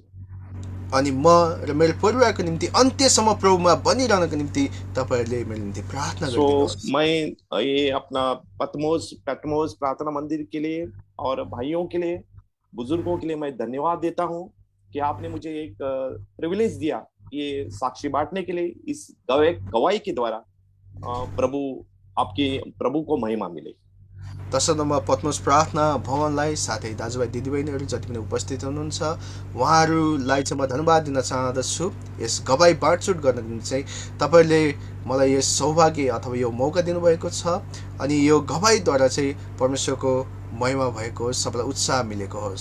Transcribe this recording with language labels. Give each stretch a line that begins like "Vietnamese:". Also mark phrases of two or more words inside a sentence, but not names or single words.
Nepali: अनि म र मेरो परिवारको निम्ति अन्त्यसम्म प्रभुमा बनिरहनको निम्ति तपाईहरुले मेरो निम्ति प्रार्थना गर्नुहोस्।
Hindi: मैं ये अपना पतमोस प्रार्थना मंदिर के लिए और भाइयों के लिए, बुजुर्गों के लिए मैं धन्यवाद देता हूँ कि आपने मुझे एक प्रिविलेज दिया ये साक्षी बांटने के लिए। इस गवाही के द्वारा प्रभु को महिमा मिले।
Nepali: तसर्थ म पद्मोस प्रार्थना भवनलाई साथै दाजुभाइ दिदीबहिनीहरू जति पनि उपस्थित हुनुहुन्छ उहाँहरूलाई चाहिँ म धन्यवाद दिन चाहदछु। यस गवाही बाँडचुट गर्नको निम्ति चाहिँ तपाईहरुले मलाई यस सौभाग्य अथवा यो मौका दिनुभएको छ अनि यो गवाहीद्वारा चाहिँ परमेश्वरको महिमा भएको होस्, सबैलाई उत्साह मिलेको होस्।